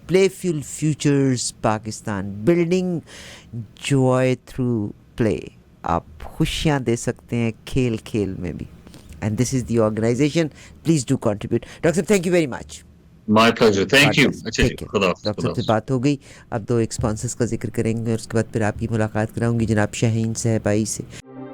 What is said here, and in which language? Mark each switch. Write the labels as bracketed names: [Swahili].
[English] Playful Futures Pakistan, building joy through play. [Hindi] आप खुशियाँ दे सकते हैं खेल खेल में भी. [English] And this is the organization. Please do contribute. Doctor, thank you very much. My pleasure. Thank you. [Hindi] Doctor साहब से बात हो गई. अब 2 एक स्पॉन्सर्स का जिक्र करेंगे और उसके बाद फिर आपकी मुलाकात कराऊंगी जनाब शाहीन साहबाई से.